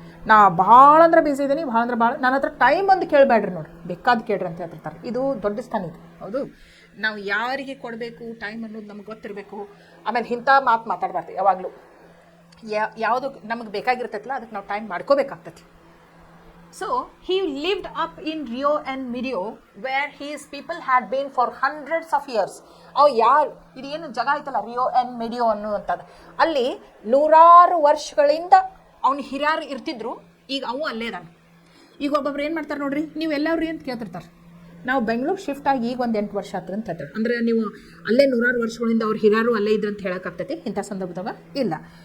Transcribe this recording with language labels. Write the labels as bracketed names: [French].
[Kannada] ನಾ ಭಾಳ ಅಂದ್ರೆ ಬಿಸಿ ಇದ್ದೀನಿ, ಭಾಳ ಅಂದ್ರೆ ಭಾಳ, ನನ್ನ ಹತ್ರ ಟೈಮ್ ಒಂದು ಕೇಳಬೇಡ್ರಿ ನೋಡ್ರಿ, ಬೇಕಾದ ಕೇಳ್ರಿ ಅಂತ ಹೇಳ್ತಿರ್ತಾರೆ. ಇದು ದೊಡ್ಡ ಸ್ಥಾನ ಇದು, ಹೌದು. ನಾವು ಯಾರಿಗೆ ಕೊಡಬೇಕು ಟೈಮ್ ಅನ್ನೋದು ನಮ್ಗೆ ಗೊತ್ತಿರಬೇಕು. ಆಮೇಲೆ ಇಂಥ ಮಾತಾಡಬಾರ್ದು ಯಾವಾಗಲೂ. ಯಾವುದು ನಮಗೆ ಬೇಕಾಗಿರ್ತೈತಲ್ಲ ಅದಕ್ಕೆ ನಾವು time ಮಾಡ್ಕೋಬೇಕಾಗ್ತೈತಿ. [English] So he lived up in Rio and Medio where his people had been for hundreds of years. [Kannada] ಇದೇನು ಜಾಗ ಐತಲ್ಲ ರಿಯೋ ಆ್ಯಂಡ್ ಮೆಡಿಯೋ ಅನ್ನುವಂಥದ್ದು, ಅಲ್ಲಿ ನೂರಾರು ವರ್ಷಗಳಿಂದ ಅವ್ನು ಹಿರಿಯರು ಇರ್ತಿದ್ರು. ಈಗ ಅವು ಅಲ್ಲೇ ಇದ್ದಾನೆ. ಈಗ ಒಬ್ಬೊಬ್ರು ಏನು ಮಾಡ್ತಾರೆ ನೋಡ್ರಿ, ನೀವು ಎಲ್ಲವ್ರಿ ಅಂತ ಕೇಳ್ತಿರ್ತಾರೆ. ನಾವು ಬೆಂಗಳೂರು ಶಿಫ್ಟ್ ಆಗಿ ಈಗ ಒಂದು 8 ವರ್ಷ ಆತ್ರ ಅಂತ ಹೇಳ್ತಾರೆ. ಅಂದರೆ ನೀವು ಅಲ್ಲೇ ನೂರಾರು ವರ್ಷಗಳಿಂದ ಅವ್ರು ಹಿರಿಯರು ಅಲ್ಲೇ ಇದ್ರು ಅಂತ ಹೇಳೋಕ್ಕಾಗ್ತೈತಿ ಇಂಥ ಸಂದರ್ಭದಾಗ? ಇಲ್ಲ.